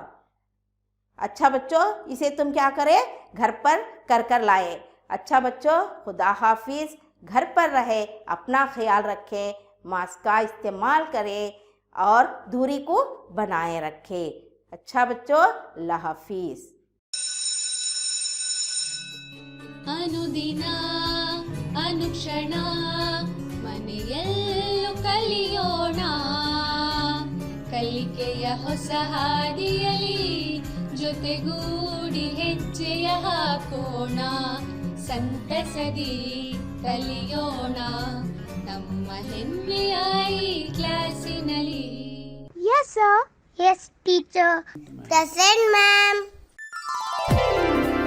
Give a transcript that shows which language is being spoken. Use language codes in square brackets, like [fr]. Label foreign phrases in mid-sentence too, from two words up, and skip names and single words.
[hi] अच्छा बच्चों, इसे तुम क्या करें? घर पर कर लाए। अच्छा बच्चों, खुदा हाफिज। घर पर रहे, अपना ख्याल रखें, मास्क का इस्तेमाल करें और दूरी को बनाए रखें। अच्छा बच्चों, अल्लाह हाफिज। [kn] ಅನುದಿನ ಅನುಕ್ಷಣ ಮನೆಯಲ್ಲೂ ಕಲಿಯೋಣ, ಕಲಿಕೆಯ ಹೊಸ ಹಾದಿಯಲಿ ಜೊತೆಗೂಡಿ ಹೆಜ್ಜೆಯ ಹಾಕೋಣ, ಸಂತಸದಿ ಕಲಿಯೋಣ ನಮ್ಮ ಹೆಮ್ಮೆಯ ಈ ಕ್ಲಾಸಿನಲ್ಲಿ. [en] Yes, sir. Yes, teacher. Present, ma'am.